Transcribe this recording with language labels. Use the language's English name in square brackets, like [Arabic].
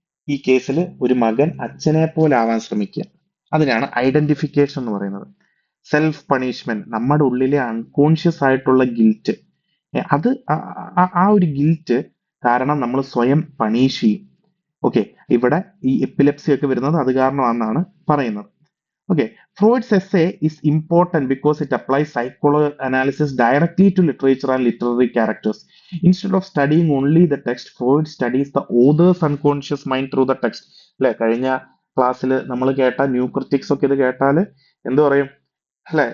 [Malayalam] ഈ കേസിൽ ഒരു മകൻ അച്ഛനെ പോലെ ആവാൻ ശ്രമിക്കുക. അതിനാണ് ഐഡന്റിഫിക്കേഷൻ എന്ന് പറയുന്നത്. സെൽഫ് പണിഷ്മെന്റ്, നമ്മുടെ ഉള്ളിലെ അൺകോൺഷ്യസ് ആയിട്ടുള്ള ഗിൽറ്റ്, അത് ആ ഒരു ഗിൽറ്റ് കാരണം നമ്മൾ സ്വയം പണീഷ് ചെയ്യും. ഓക്കെ, ഇവിടെ ഈ എപ്പിലെപ്സി ഒക്കെ വരുന്നത് അത് കാരണമാണെന്നാണ് പറയുന്നത്. [English] Okay, Freud's essay is important because it applies psychological analysis directly to literature and literary characters. Instead of studying only the text, Freud studies the author's unconscious mind through the text. [Malayalam] അല്ലെ, കഴിഞ്ഞ ക്ലാസ്സിൽ നമ്മൾ കേട്ട new critics ഒക്കെ ഇത് കേട്ടാൽ എന്ത് പറയും അല്ലെ?